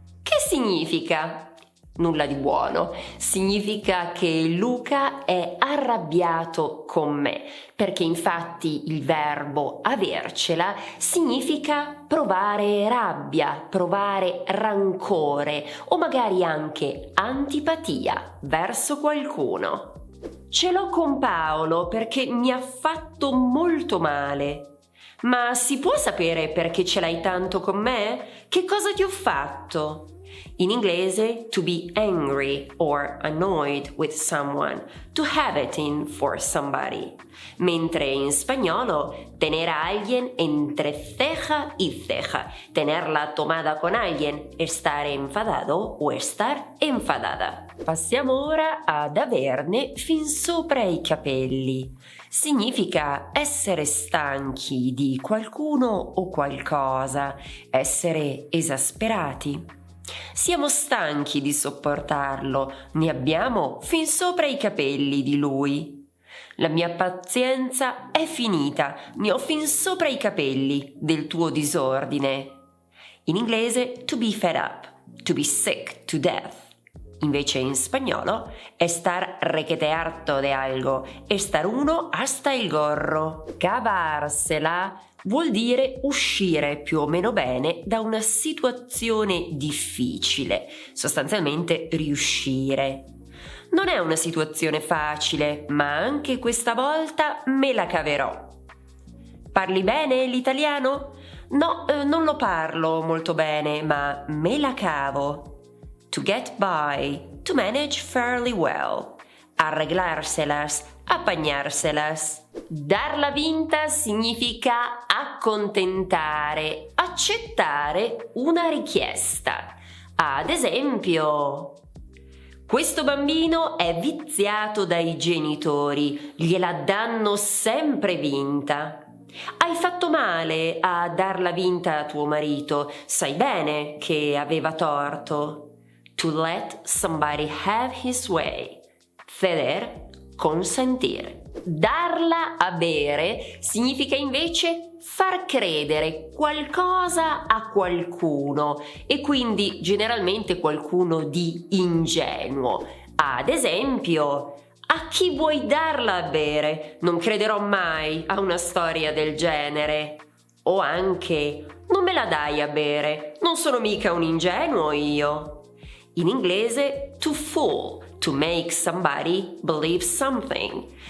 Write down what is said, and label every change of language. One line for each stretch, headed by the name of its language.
Italian: Che significa? Nulla di buono. Significa che Luca è arrabbiato con me, perché infatti il verbo avercela significa provare rabbia, provare rancore o magari anche antipatia verso qualcuno. Ce l'ho con Paolo perché mi ha fatto molto male. Ma si può sapere perché ce l'hai tanto con me? Che cosa ti ho fatto? In inglese,
English: to be angry or annoyed with someone, to have it in for somebody.
Italian: Mentre in spagnolo,
Spanish: tener a alguien entre ceja y ceja, tenerla tomada con alguien, estar enfadado o estar enfadada.
Italian: Passiamo ora ad averne fin sopra i capelli. Significa essere stanchi di qualcuno o qualcosa, essere esasperati. Siamo stanchi di sopportarlo, ne abbiamo fin sopra i capelli di lui. La mia pazienza è finita, ne ho fin sopra i capelli del tuo disordine. In inglese,
English: to be fed up, to be sick to death.
Italian: Invece in spagnolo,
Spanish: estar requete harto de algo, estar uno hasta il gorro.
Italian: Cavarsela vuol dire uscire più o meno bene da una situazione difficile, sostanzialmente riuscire. Non è una situazione facile, ma anche questa volta me la caverò. Parli bene l'italiano? No, non lo parlo molto bene, ma me la cavo.
English: To get by, to manage fairly well.
Spanish: Arreglárselas, apañárselas.
Italian: Darla vinta significa accontentare, accettare una richiesta. Ad esempio, questo bambino è viziato dai genitori, gliela danno sempre vinta. Hai fatto male a darla vinta a tuo marito, sai bene che aveva torto.
English: To let somebody have his way.
Spanish: Ceder, consentir.
Italian: Darla a bere significa invece far credere qualcosa a qualcuno e quindi generalmente qualcuno di ingenuo. Ad esempio, a chi vuoi darla a bere? Non crederò mai a una storia del genere. O anche, non me la dai a bere, non sono mica un ingenuo io. In inglese,
English: to fool, to make somebody believe something.